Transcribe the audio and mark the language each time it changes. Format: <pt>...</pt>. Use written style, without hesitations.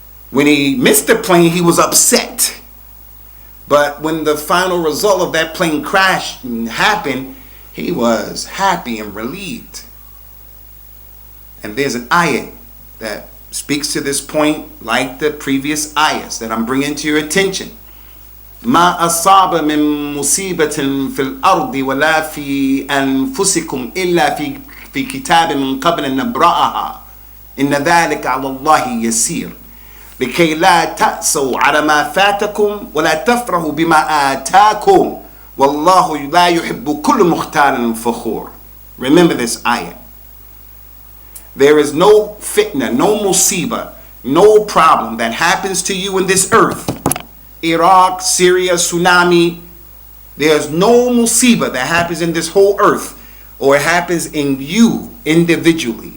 <en>When he missed the plane, he was upset. But when the final result of that plane crash happened, he was happy and relieved. And there's an ayat that speaks to this point like the previous ayats that I'm bringing to your attention.</en> <ar>ما أصاب من مصيبة في الأرض ولا في أنفسكم إلا في كتاب من قبل أن نبرأها إن ذلك على الله يسير لكي لا تأسوا على ما فاتكم ولا تفرحوا بما آتاكم والله لا يحب كل مختال فخور.</ar> <en>Remember this ayah. There is no fitna, no musibah, no problem that happens to you in this earth. Iraq, Syria, tsunami. There's no musibah that happens in this whole earth or it happens in you individually.</en>